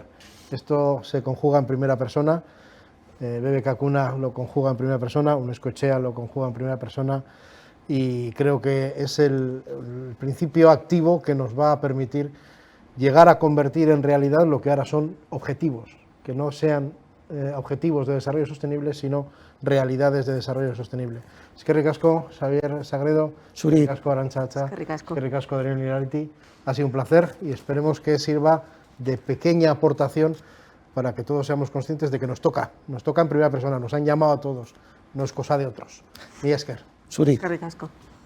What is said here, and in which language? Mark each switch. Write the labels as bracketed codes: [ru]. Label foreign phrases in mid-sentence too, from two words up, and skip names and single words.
[es] Esto se conjuga en primera persona, BBK Cuna lo conjuga en primera persona, Unescochea lo conjuga en primera persona, y creo que es el principio activo que nos va a permitir llegar a convertir en realidad lo que ahora son objetivos, que no sean objetivos de desarrollo sostenible, sino realidades de desarrollo sostenible. [eu] Eskerrik asko, Xavier Sagredo, eskerrik asko, Arantxa Atza, eskerrik asko, Daniel Irarity. [es] Ha sido un placer y esperemos que sirva de pequeña aportación para que todos seamos conscientes de que nos toca en primera persona, nos han llamado a todos, no es cosa de otros. [eu] Mila esker. Zuri. Eskerrik asko.